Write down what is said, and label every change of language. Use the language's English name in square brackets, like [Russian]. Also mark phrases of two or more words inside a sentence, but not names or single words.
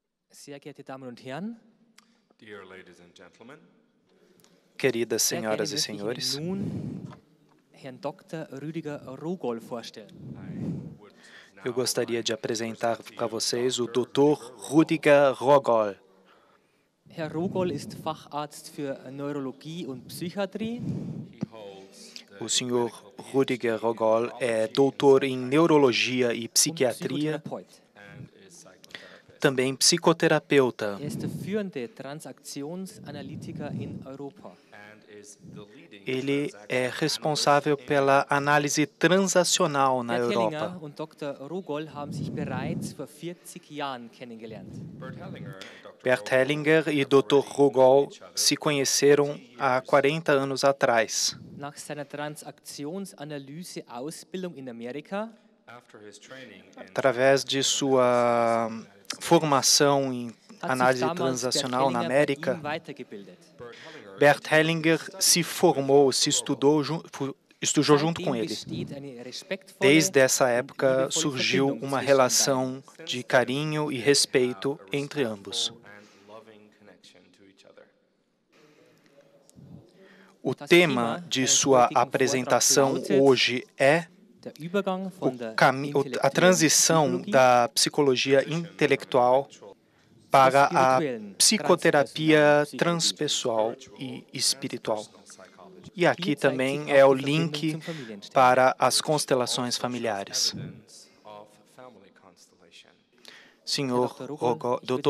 [German] Sehr geehrte Damen und Herren, [English] Dear ladies and gentlemen, [Portuguese] Queridas [German] sehr [Portuguese] senhoras [German] gerne [Portuguese] e [German] möchte ich [Portuguese] senhores, [German] Ihnen nun Herrn Dr. Rüdiger Rogol vorstellen. [English] I would [Portuguese] eu [English] now [Portuguese] gostaria de [English] like to [Portuguese] apresentar [English] present to [Portuguese] para [English] you [Portuguese] vocês o Dr. [English] Dr. Rüdiger Rogol. [German] Herr Rogol ist Facharzt für Neurologie und Psychiatrie. [English] He holds [Portuguese] O [English] the [Portuguese] senhor [English] medical [Portuguese] Rüdiger [English] PhD in [Portuguese] Rogol é [English] neurology [Portuguese] doutor [English] and [Portuguese] em [English] psychiatry [Portuguese] neurologia e [German] Und [Portuguese] psiquiatria, [German] Psychotherapeut. [English] and is psychotherapist. [Portuguese] também psicoterapeuta. [German] Er ist der führende Transaktionsanalytiker in Europa. [English] And is the leading [Portuguese] Ele é [English] transaction [Portuguese] responsável [English] analyst in [Portuguese] pela [English] Europe. [Portuguese] análise transacional na [German] Bert [Portuguese] Europa. [German] Hellinger und Dr. Rogol haben sich bereits vor 40 Jahren kennengelernt. [English] Bert Hellinger and Dr. [Portuguese] Bert [English] Rogol [Portuguese] Hellinger e [English] have [Portuguese] Dr. [English] already known [Portuguese] Rogol [English] each other [Portuguese] se [English] for [Portuguese] conheceram [English] 40 [Portuguese] há [English] years. [Portuguese] 40 anos atrás. [German] Nach seiner Transaktionsanalyse-Ausbildung in Amerika [English] After his training in [Portuguese] Através de sua [English] United States, [Portuguese] formação em [German] hat sich [Portuguese] análise [German] damals Bert [Portuguese] transacional na [German] Hellinger bei [Portuguese] América, [German] ihm weitergebildet. [Portuguese] Bert Hellinger se formou, se estudou, estudou junto com [German] Seitdem [Portuguese] ele. [German] besteht eine respektvolle [Portuguese] Desde essa [German] und [Portuguese] época [German] liebevolle [Portuguese] surgiu [German] Verbindung [Portuguese] uma [German] zwischen [Portuguese] relação [German] beiden. [Portuguese] de carinho e respeito entre ambos. O tema de sua apresentação hoje é [German] Der Übergang von der [Portuguese] a [German] intellektuellen [Portuguese] transição [German] Psychologie [Portuguese] da psicologia intelectual para a psicoterapia transpessoal e espiritual. E aqui também é o link para as constelações familiares. Senhor Dr.